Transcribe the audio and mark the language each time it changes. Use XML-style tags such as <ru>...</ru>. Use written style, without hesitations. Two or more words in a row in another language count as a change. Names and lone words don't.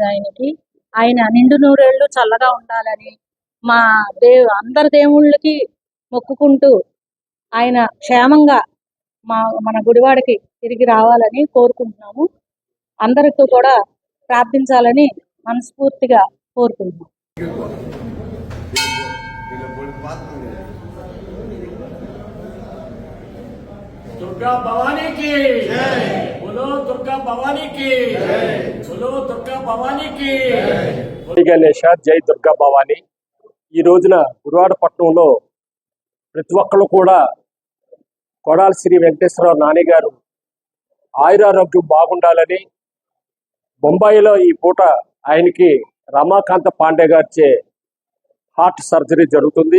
<te>ఆయన నిండు నూరేళ్లు చల్లగా ఉండాలని మా అందరి దేవుళ్ళకి మొక్కుకుంటూ ఆయన క్షేమంగా మన గుడివాడకి తిరిగి రావాలని కోరుకుంటున్నాము. అందరితో కూడా ప్రార్థించాలని మనస్ఫూర్తిగా కోరుకుంటున్నాము.</te> <hi>दुर्गा भवानी की जय बोलो, दुर्गा भवानी की जय बोलो, दुर्गा भवानी की</hi> <te>జై గణేష, జై దుర్గా భవాని. ఈ రోజున గుడివాడ పట్టణంలో ప్రతి ఒక్కరు కూడా కొడాలి శ్రీ వెంకటేశ్వరరావు నాని గారు ఆయురారోగ్యం బాగుండాలని బొంబాయిలో ఈ పూట ఆయనకి రమాకాంత పాండే గారిచే హార్ట్ సర్జరీ జరుగుతుంది.</te>